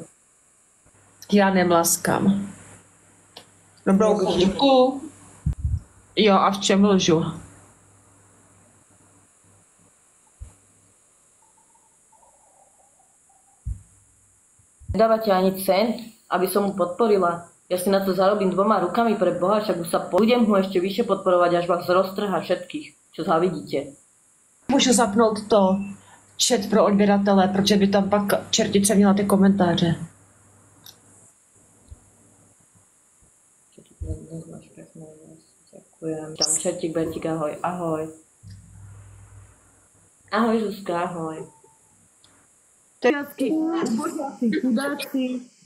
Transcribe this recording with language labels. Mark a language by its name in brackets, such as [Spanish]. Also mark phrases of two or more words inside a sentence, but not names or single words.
[Czech] Já nemlaskám. Dobrou chuťku. Jo, a v čem lžu? [Slovak] Nedávate ani cent, aby som mu podporila. Ja si na to zarobím 2 rukami pre Boha, však už sa budem ho ešte vyššie podporovať, až vás roztrhá všetkých, čo závidíte. [Czech] Můžu zapnout to chat pro odběratele, protože by tam pak čertice měla ty komentáře. [Slovak] Ďakujem. Tam čertík, betík, ahoj, ahoj. Ahoj, Zuzka, ahoj. Chudáci.